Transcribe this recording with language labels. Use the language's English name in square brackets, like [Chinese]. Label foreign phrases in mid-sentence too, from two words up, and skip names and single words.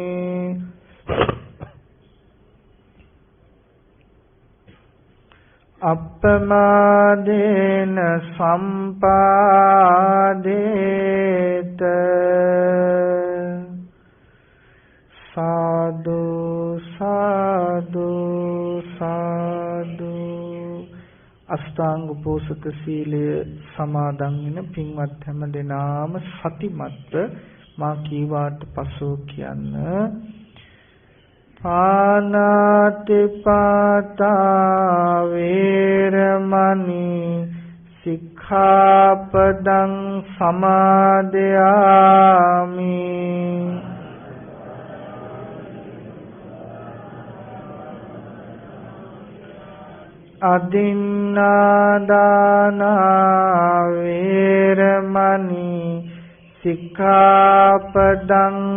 [Pali] අප්පමාදේන සම්පාදේත සාදු සාදු [Sinhala] සාදු අෂ්ටාංග පෝසත සීලය සමාදන් වෙන පින්වත් හැම දෙනාම සතිමත්ව මා කීවාට පසු කියන්න [Pali] පානාති පාතා වේරමණී සික්ඛාපදං සමාදයාමි අදින්නාදාන වේරමණී සික්ඛාපදං